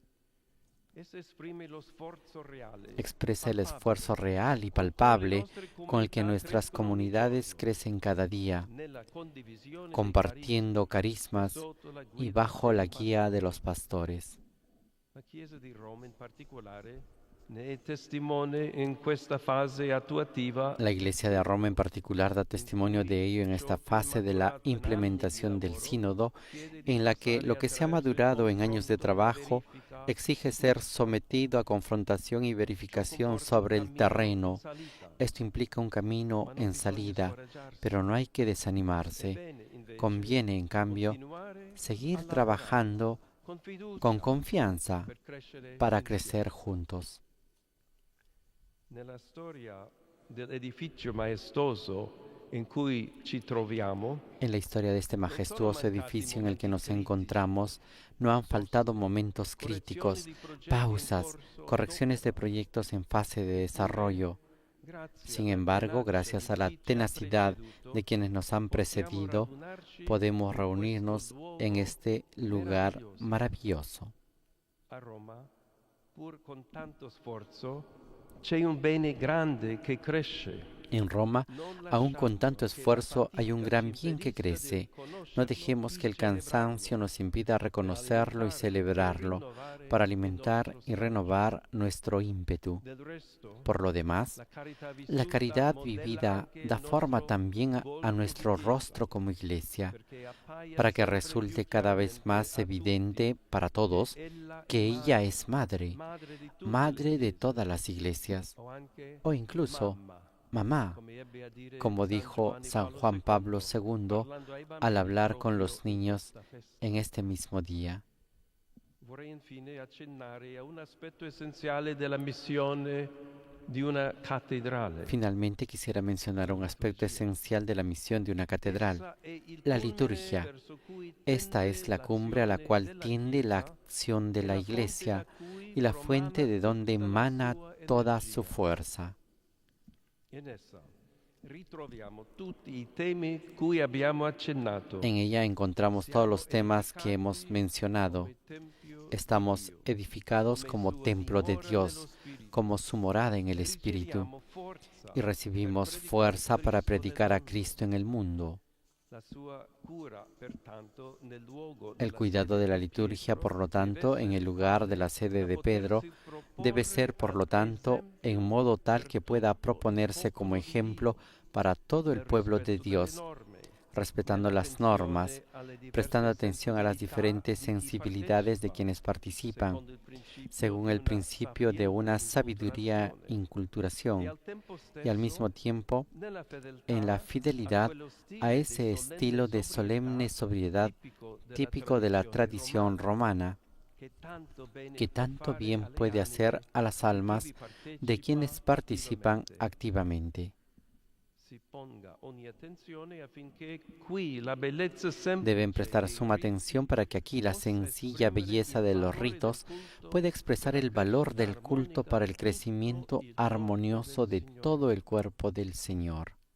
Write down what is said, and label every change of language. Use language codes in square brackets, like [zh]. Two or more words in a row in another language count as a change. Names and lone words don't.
[es] Expresa el esfuerzo real y palpable con el que nuestras comunidades crecen cada día, compartiendo carismas y bajo la guía de los pastores. [it] La Chiesa di Roma in particolare ne è testimone in questa fase attuativa. [es] La Iglesia de Roma en particular da testimonio de ello en esta fase de la implementación del sínodo, en la que lo que se ha madurado en años de trabajo exige ser sometido a confrontación y verificación sobre el terreno. Esto implica un camino en salida, pero no hay que desanimarse. Conviene, en cambio, seguir trabajando con confianza para crecer juntos. [it] Nella storia dell'edificio maestoso in cui ci troviamo, [es] en la historia de este majestuoso edificio en el que nos encontramos, no han faltado momentos críticos, pausas, correcciones de proyectos en fase de desarrollo. Sin embargo, gracias a la tenacidad de quienes nos han precedido, podemos reunirnos en este lugar maravilloso. [it] a Roma, pur con tanto sforzo, c'è un bene grande che cresce. [es] En Roma, aún con tanto esfuerzo, hay un gran bien que crece. No dejemos que el cansancio nos impida reconocerlo y celebrarlo, para alimentar y renovar nuestro ímpetu. Por lo demás, la caridad vivida da forma también a nuestro rostro como iglesia, para que resulte cada vez más evidente para todos que ella es madre, madre de todas las iglesias, o incluso mamá, como dijo San Juan Pablo II al hablar con los niños en este mismo día. [it] Vorrei infine accennare a un aspetto essenziale della missione di una cattedrale. [es] Finalmente quisiera mencionar un aspecto esencial de la misión de una catedral, [it] Essa è il [es] la [it] culmine [es] liturgia. [it] verso cui [es] Esta [it] tende [es] es la cumbre a la [it] l'azione [es] cual [it] della [es] tiende la [it] Chiesa [es] acción de [it] e [es] la [it] la fonte [es] Iglesia [it] da cui [es] y la fuente [it] promana [es] de donde [it] tutta la [es] emana [it] sua [es] toda su [it] energia. [es] fuerza. [it] In essa ritroviamo tutti i temi cui abbiamo accennato. [es] En ella encontramos todos los temas que hemos mencionado. [it] Come tempio di [es] Estamos [it] Dio, [es] edificados [it] come [es] como [it] sua [es] templo de [it] dimora [es] Dios, [it] nello Spirito. [es] como su morada en el Espíritu, [it] Riceviamo forza [es] y [it] per [es] recibimos [it] predicare [es] fuerza para [it] Cristo nel [es] predicar a [it] mondo. [es] Cristo en el mundo. [it] La sua cura, pertanto, nel luogo [es] El [it] della [es] cuidado [it] sede [es] de la [it] di [es] liturgia, [it] Pietro, [es] por lo [it] deve [es] tanto, en [it] essere [es] el lugar de [it] tale [es] la sede [it] da [es] de Pedro, [it] potersi [es] debe [it] proporre [es] ser, por lo [it] ad [es] tanto, en [it] esempio [es] modo tal [it] per [es] que pueda [it] tutto il [es] proponerse como [it] popolo di [es] ejemplo [it] Dio, [es] para todo el [it] nel [es] pueblo de [it] rispetto delle [es] Dios, [it] norme, [es] respetando las normas, [it] nell'attenzione alle [es] prestando [it] diverse [es] atención a las [it] sensibilità [es] diferentes [it] di chi [es] sensibilidades de [it] partecipa, [es] quienes participan, [it] secondo il principio [es] según [it] di [es] el [it] una [es] principio de una sabiduría [it] sapienza e e [es] inculturación, [it] al tempo [es] y al mismo [it] stesso [es] tiempo [it] nella [es] en la [it] fedeltà a [es] fidelidad [it] quello [es] a [it] stile di [es] ese estilo de solemne sobriedad [it] tipico [es] típico de la [it] della [es] tradición romana, que tanto bien puede hacer a las almas de quienes participan activamente. Deben prestar suma atención para que aquí la sencilla belleza de los ritos pueda expresar el valor del culto para el crecimiento armonioso de todo el cuerpo del Señor.